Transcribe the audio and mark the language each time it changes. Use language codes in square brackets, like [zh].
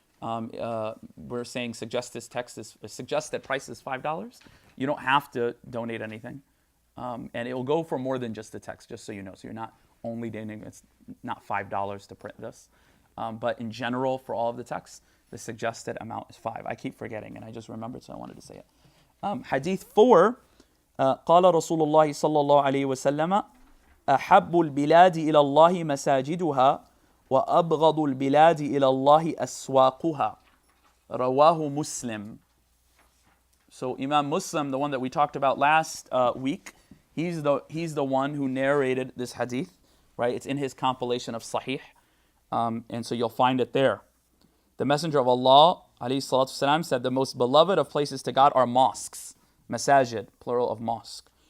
[en] We're saying suggested price is $5. You don't have to donate anything. And it will go for more than just the text, just so you know. So you're not only donating, it's not $5 to print this. But in general, for all of the texts, the suggested amount is 5. I keep forgetting, and I just remembered, so I wanted to say it. [ar] Hadith 4, قال رسول الله صلى الله عليه وسلم أحب البلاد إلى الله مساجدها وأبغض البلاد إلى الله أسواقها رواه مسلم. [en] So Imam Muslim, the one that we talked about last week, he's the one who narrated this hadith, right? It's in his compilation of Sahih, and so you'll find it there. The Messenger of Allah ﷺ said, the most beloved of places to God are mosques, masajid, plural of mosque.